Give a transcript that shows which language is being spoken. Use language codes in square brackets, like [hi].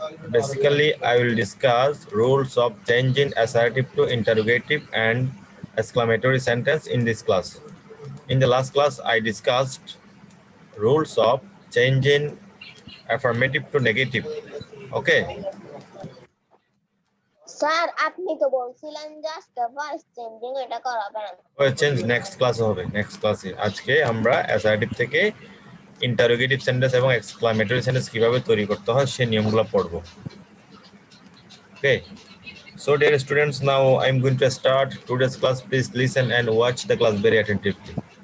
[en] Basically, I will discuss rules of changing assertive to interrogative and exclamatory sentence in this class. In the last class, I discussed rules of changing affirmative to negative. Okay. [bn] Sir আপনি তো বলছিলেন just voice changing এটা করাবেন change next ক্লাসে হবে, next ক্লাসে। আজকে আমরা অ্যাসার্টিভ থেকে ইন্টারোগেটিভ সেন্টেন্স এবং এক্সক্লামেটরি সেন্টেন্স কিভাবে তৈরি করতে হয় সেই নিয়মগুলো পড়বো। [en] Okay, so dear students, now I'm going to start today's class. Please listen and watch the class very attentively.